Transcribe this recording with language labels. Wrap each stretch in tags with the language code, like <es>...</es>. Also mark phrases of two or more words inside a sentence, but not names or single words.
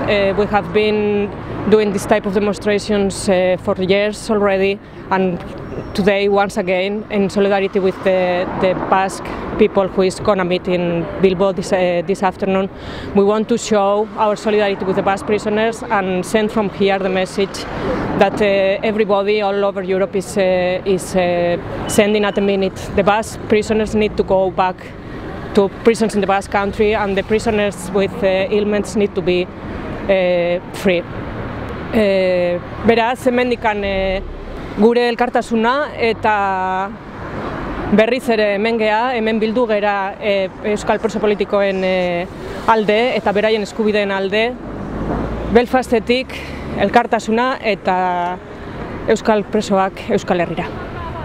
<en>We have been doing this type of demonstrations for years already, and today, once again, in solidarity with the Basque people who is going to meet in Bilbao this afternoon, we want to show our solidarity with the Basque prisoners and send from here the message that everybody all over Europe is sending at the minute. The Basque prisoners need to go back to prisons in the Basque country, and the prisoners with ailments need to be free.</en> <eu>Beraz, hemendikan gure elkartasuna eta berriz ere hemen gea, hemen bildu gera euskal preso politikoen alde eta beraien eskubideen alde, Belfastetik elkartasuna eta euskal presoak Euskal Herrira.</eu>